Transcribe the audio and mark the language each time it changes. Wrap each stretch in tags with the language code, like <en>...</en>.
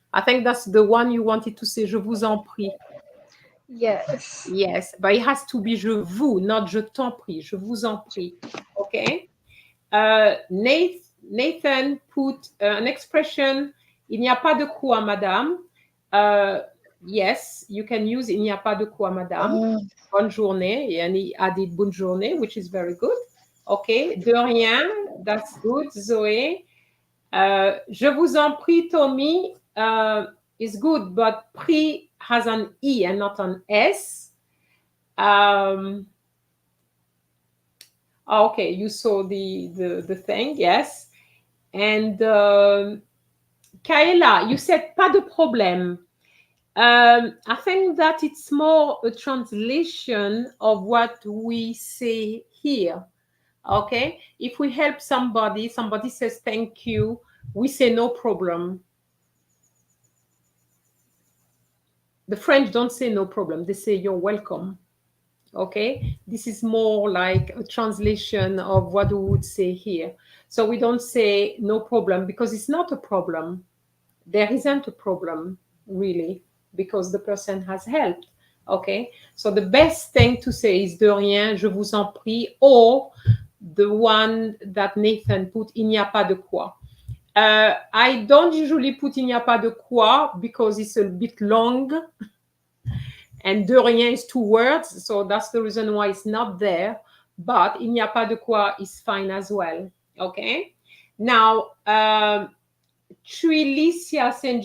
<en>I think that's the one you wanted to say,</en> <fr>je vous en prie.</fr> <en>Yes. Yes, but it has to be</en> <fr>je vous,</fr> <en>not</en> <fr>je t'en prie, je vous en prie.</fr> <en>Okay. Nathan put an expression,</en> <fr>il n'y a pas de quoi, madame.</fr> <en>Yes, you can use</en> <fr>il n'y a pas de quoi, madame. Bonne journée.</fr> <en>And he added</en> <fr>bonne journée,</fr> <en>which is very good. Okay,</en> <fr>de rien.</fr> <en>That's good, Zoe.</en> <fr>Je vous en prie,</fr> <en>Tommy, is good, but prie has an E and not an S. Okay, you saw the thing, yes. And Kaela, you said</en> <fr>pas de problème.</fr> <en>I think that it's more a translation of what we say here. Okay, if we help somebody, somebody says thank you, we say no problem. The French don't say no problem, they say you're welcome. Okay, this is more like a translation of what we would say here. So we don't say no problem because it's not a problem. There isn't a problem really because the person has helped. Okay, so the best thing to say is</en> <fr>de rien, je vous en prie,</fr> <en>or the one that Nathan put,</en> <fr>il n'y a pas de quoi.</fr> <en>I don't usually put</en> <fr>il n'y a pas de quoi</fr> <en>because it's a bit long and</en> <fr>de rien</fr> <en>is 2 words, so that's the reason why it's not there, but</en> <fr>il n'y a pas de quoi</fr> <en>is fine as well. Okay, now Trilicia St.</en>